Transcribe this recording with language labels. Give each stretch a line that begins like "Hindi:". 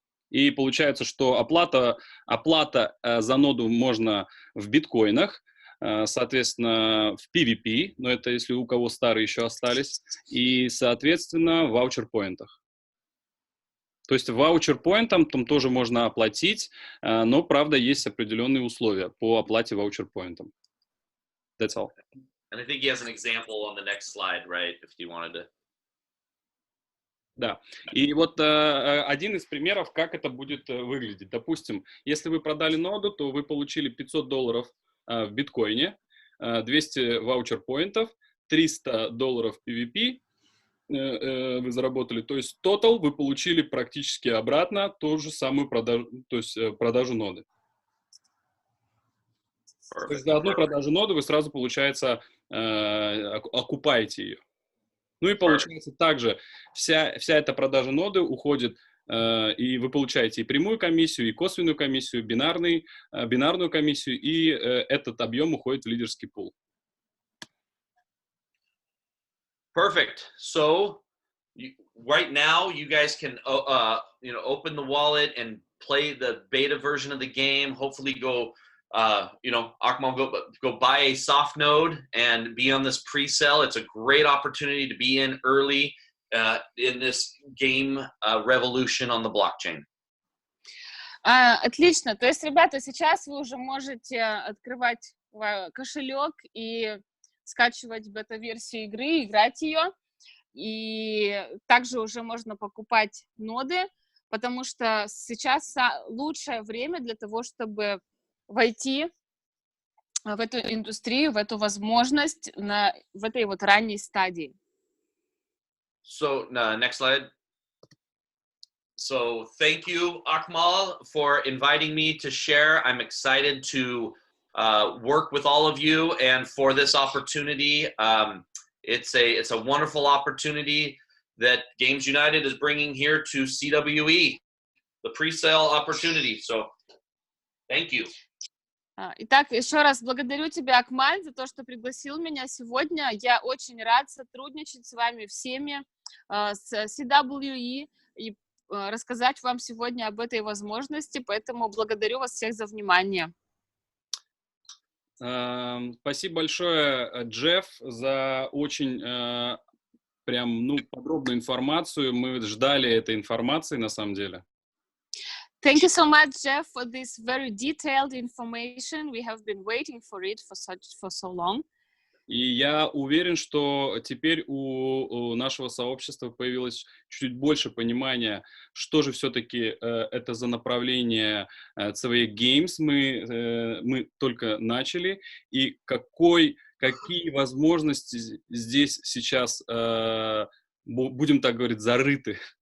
Russian: И получается, что оплата за ноду можно в биткоинах, соответственно, в PVP, но это если у кого старые еще остались, и, соответственно, в ваучер-поинтах. То есть ваучер-поинтам там тоже можно оплатить, но, правда, есть определенные условия по оплате ваучер-поинтам.
English: That's all. And I think he has an example on the next slide, right, if you wanted to.
Russian: Да, и вот один из примеров, как это будет выглядеть. Допустим, если вы продали ноду, то вы получили $500 в биткоине, 200 ваучер-поинтов, $300 PVP вы заработали. То есть тотал вы получили практически обратно ту же самую продажу, то есть продажу ноды. То есть за одну продажу ноды вы сразу, получается, окупаете ее. Ну и получается также вся эта продажа ноды уходит, и вы получаете и прямую комиссию, и косвенную комиссию, бинарную комиссию, и этот объем уходит в лидерский пул.
English: Perfect. So right now you guys can open the wallet and play the beta version of the game. Hopefully go Akmal, go buy a soft node and be on this pre-sale. It's a great opportunity to be in early in this game revolution on the blockchain.
Russian: Отлично. То есть, ребята, сейчас вы уже можете открывать кошелек и скачивать бета-версию игры, играть ее. И также уже можно покупать ноды, потому что сейчас лучшее время для того, чтобы войти в эту индустрию, в эту возможность в этой вот ранней стадии.
English: So, next slide. So, thank you, Akmal, for inviting me to share. I'm excited to work with all of you and for this opportunity. It's a wonderful opportunity that Games United is bringing here to CWE, the pre-sale opportunity. So, thank you.
Russian: Итак, еще раз благодарю тебя, Акмаль, за то, что пригласил меня сегодня. Я очень рад сотрудничать с вами всеми, с CWE, и рассказать вам сегодня об этой возможности, поэтому благодарю вас всех за внимание. Спасибо большое, Джефф, за очень прям, подробную информацию. Мы ждали этой информации, на самом деле.
English: Thank you so much, Jeff, for this very detailed information. We have been waiting for it for so long.
Russian: И я уверен, что теперь у нашего сообщества появилось чуть больше понимания, что же все-таки это за направление CWE Games мы только начали, и какие возможности здесь сейчас, будем так говорить, зарыты.